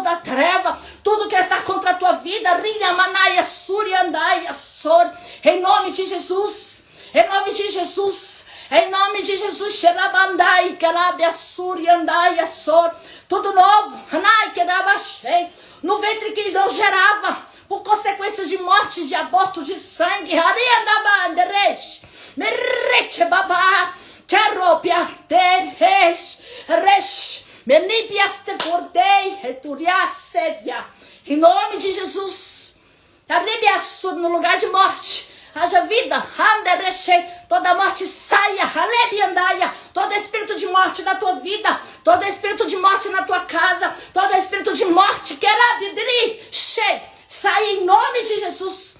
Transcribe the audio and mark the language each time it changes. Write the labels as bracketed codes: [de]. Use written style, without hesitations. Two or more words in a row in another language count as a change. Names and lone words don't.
[pt] da treva tudo que está contra a tua vida, Rinha Manaia, Suriandaia, Sor, em nome de Jesus, em nome de Jesus, em nome de Jesus, Xerabandai, Kelabia, Suriandaia, Sor, tudo novo, Anai, Kedabachei, no ventre que não gerava, por consequências de mortes, de abortos, de sangue, Ariandabanderesh, Merete Babá, Teropia, Teresh, Resh, Menipias te fordei, Returiasevia. Em nome de Jesus, Aribiassur, no lugar de morte, haja vida, Anderechei, toda morte saia, Alebiandaia, todo espírito de morte na tua vida, todo espírito de morte na tua casa, todo espírito de morte, Kerabidri, Shei, sai em nome de Jesus.